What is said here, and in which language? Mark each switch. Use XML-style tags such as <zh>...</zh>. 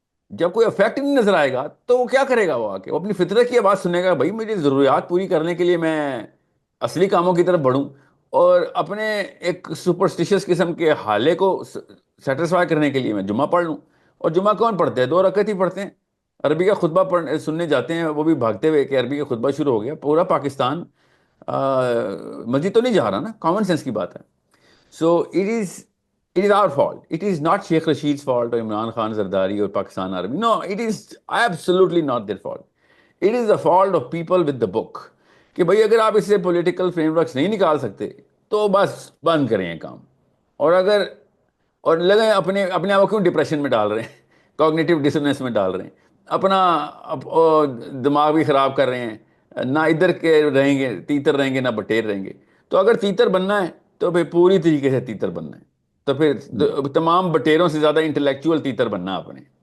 <ur>جب کوئی افیکٹ نہیں نظر آئے گا تو وہ کیا کرے گا, وہ آ کے وہ اپنی فطرت کی آواز سنے گا, بھائی میری ضروریات پوری کرنے کے لیے میں اصلی کاموں کی طرف بڑھوں اور اپنے ایک سپرسٹیشس قسم کے حالے کو سیٹسفائی کرنے کے لیے میں جمعہ پڑھ لوں. اور جمعہ کون پڑھتے ہیں؟ 2 رکعت ہی پڑھتے ہیں. عربی کا خطبہ سننے جاتے ہیں وہ بھی بھاگتے ہوئے کہ عربی کا خطبہ شروع ہو گیا. پورا پاکستان مسجد تو نہیں جا رہا نا, کامن سینس کی بات ہے.</ur> <en>So it is our fault. It is not Sheikh Rashid's fault or Imran Khan Zardari or Pakistan Army. No, it is absolutely not their fault. It is the fault of people with the book.</en> <ur>کہ بھئی اگر آپ اس سے political frame works نہیں نکال سکتے تو بس بند کریں یہ کام. اور لگیں اپنے آپ کو کیوں ڈپریشن میں ڈال رہے ہیں, کوگنیٹو ڈسوننس میں ڈال رہے ہیں, اپنا دماغ بھی خراب کر رہے ہیں. نہ ادھر کے رہیں گے تیتر رہیں گے نہ بٹیر رہیں گے. تو اگر تیتر بننا ہے تو پھر پوری طریقے سے تیتر بننا ہے, تو پھر تمام بٹیروں سے زیادہ انٹلیکچوئل تیتر بننا اپنے.</ur>